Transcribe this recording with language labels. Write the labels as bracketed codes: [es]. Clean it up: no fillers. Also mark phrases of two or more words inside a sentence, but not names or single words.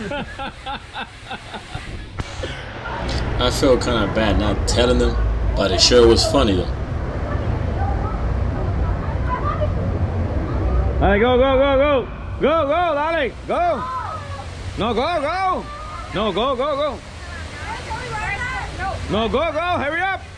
[en] I felt kind of bad not telling them, but it sure was funny though. Alright, go, go, go, go. Go, go, Lale, go. No, go, go. No, go, go, go. No, go, go, hurry up.